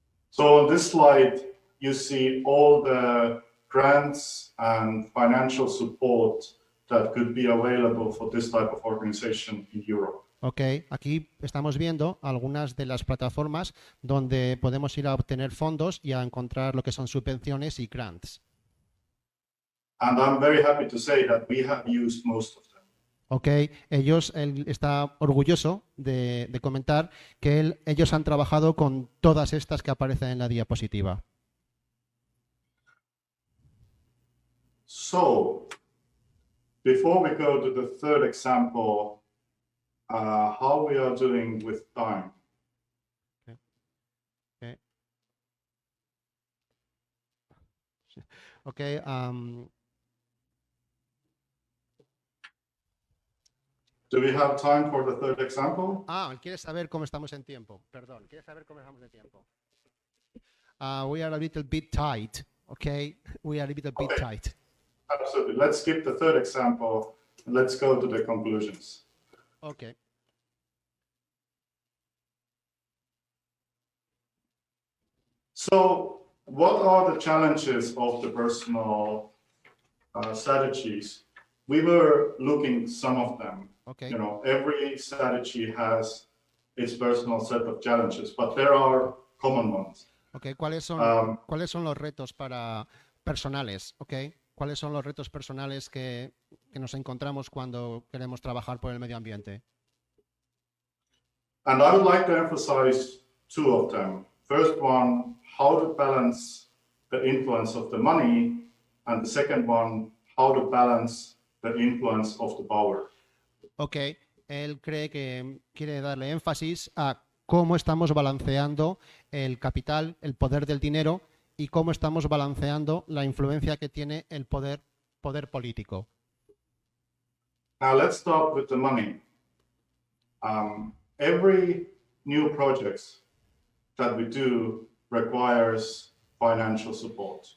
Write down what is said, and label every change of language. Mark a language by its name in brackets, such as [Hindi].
[English] So on this slide, you see all the grants and financial support that could be available for this type of organization in Europe. [Spanish] Ok, aquí estamos viendo algunas de las plataformas donde podemos ir a obtener fondos y a encontrar lo que son subvenciones y grants. [English] And I'm very happy to say that we have used most of them. [Spanish] Ok, él está orgulloso de comentar que ellos han trabajado con todas estas que aparecen en la diapositiva. [English] So, before we go to the third example, how we are doing with time. Okay. Do we have time for the third example? [Spanish] ¿Quieres saber cómo estamos en tiempo? Perdón, ¿quieres saber cómo estamos en tiempo? [English] We are a little bit tight, okay? We are a little bit tight. Absolutely. Let's skip the third example and let's go to the conclusions. Okay. So what are the challenges of the personal strategies? We were looking some of them. Okay. You know, every strategy has its personal set of challenges, but there are common ones. Okay. [Spanish] ¿Cuáles son los retos personales? Okay. ¿Cuáles son los retos personales que nos encontramos cuando queremos trabajar por el medio ambiente? [English] And I would like to emphasize two of them. First one, how to balance the influence of the money, and the second one, how to balance the influence of the power. [Spanish] Ok, él cree que quiere darle énfasis a cómo estamos balanceando el capital, el poder del dinero y cómo estamos balanceando la influencia que tiene el poder político. [English] Now let's start with the money. Every new project that we do requires financial support.